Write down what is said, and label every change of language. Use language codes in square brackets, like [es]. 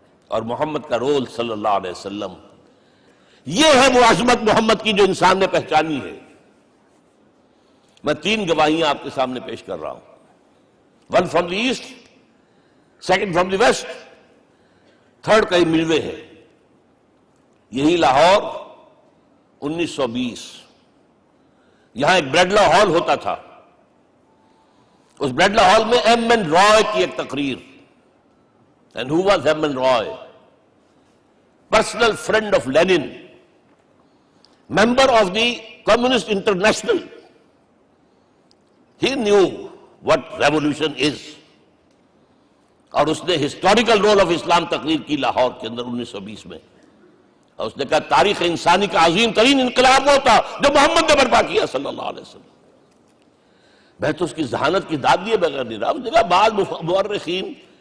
[ur] اور محمد کا رول صلی اللہ علیہ وسلم، یہ ہے وہ عظمت محمد کی جو انسان نے پہچانی ہے۔ میں 3 گواہیاں آپ کے سامنے پیش کر رہا ہوں، 1 [en] from the east, [ur] 2 [en] from the west, [ur] 3 کہیں ملوے ہے۔ یہی لاہور 1920، یہاں ایک بریڈلا ہال ہوتا تھا، اس بریڈلا ہال میں ایم این رائے کی ایک تقریر، [en] And who was Hermann Roy? Personal friend of Lenin, member of the Communist International. He knew what revolution is. [ur] اور اس نے ہسٹوریکل رول آف اسلام تقریر کی لاہور کے اندر 1920 میں، اور اس نے کہا تاریخ انسانی کا عظیم ترین انقلاب وہ تھا جو محمد نے برپا کیا صلی اللہ علیہ وسلم۔ میں تو اس کی ذہانت کی داد دیے بغیر نہیں رہا۔ اس نے کہا بعض مورخین